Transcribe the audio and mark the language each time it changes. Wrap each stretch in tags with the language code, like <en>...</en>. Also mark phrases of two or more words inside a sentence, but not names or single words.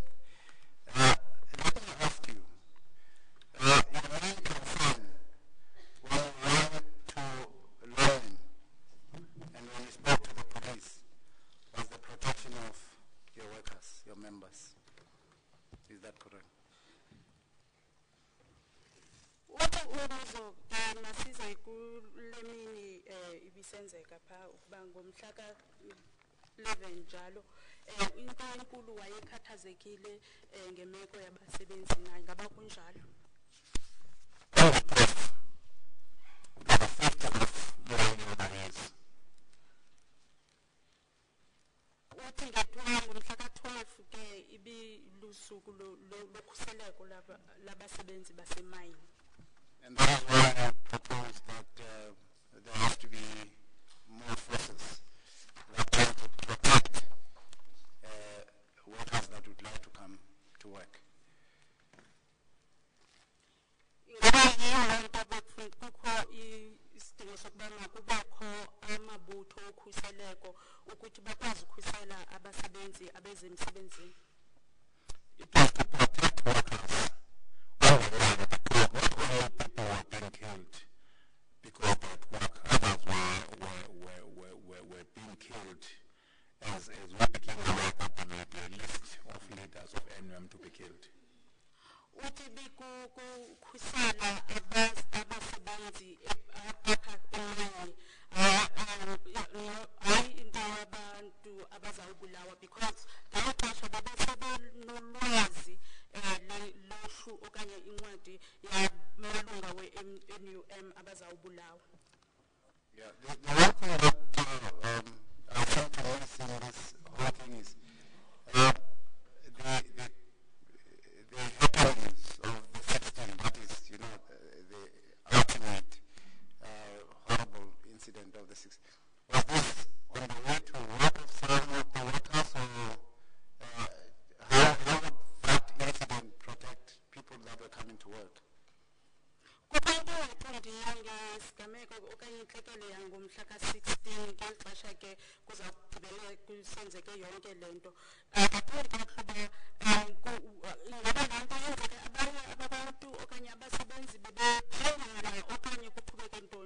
<en>Let me ask you, your main concern when you went to London and when you spoke to the police was the protection of your workers, your members. Is that correct?</en> <xh>uthi ubuzo masize kule mini ibisenzeka pha ukuba ngomhla ka-11 njalo into enkulu wayekhathazekile ngemeko yabasebenzi naye ngaba kunjalo uthi ngethuba ngomhla ka-12 ke ibilusuku lokhuseleko labasebenzi basemayini.</xh> <en>And that is why I propose that there has to be more forces that try to protect workers that would like to come to work.</en> <xh>Ngoba yiyo loo nto kukho isidingo sokuba kubakho amabutho okhuseleko ukuthi bakwazi ukhusela abasebenzi abeze emsebenzini.</xh> <en>It was to protect workers all around because not all people were being killed because they at work. Others were being killed as we became aware that there may be a list of leaders of NUM to be killed.</en> <xh>Uthi bikukhusela abasebenzi apha emayini hayi into yabantu abazawubulawa because ngalo xesha babesebenolwazi lohlu okanye incwadi yamalunga we-NUM abazawubulawa.</xh> <en>Yeah, the one thing that I think to miss in this whole thing is the happenings of the 16, that is, you know, the ultimate horrible incident of the 16. Was this on the way to work of some of the workers, or how would that incident protect people that were coming to work?</en> <xh>Kubantu waqondiya ngesigameko okanye intlekele yangomhla ka-16 ngeli xesha ke kuzawugqibela kusenzeke yonke le nto ngaphandle kakuba ingaba laa nto yenzeke abanye abantu okanye abasebenzi bebephangela okanye kuqhubeke ntoni.</xh>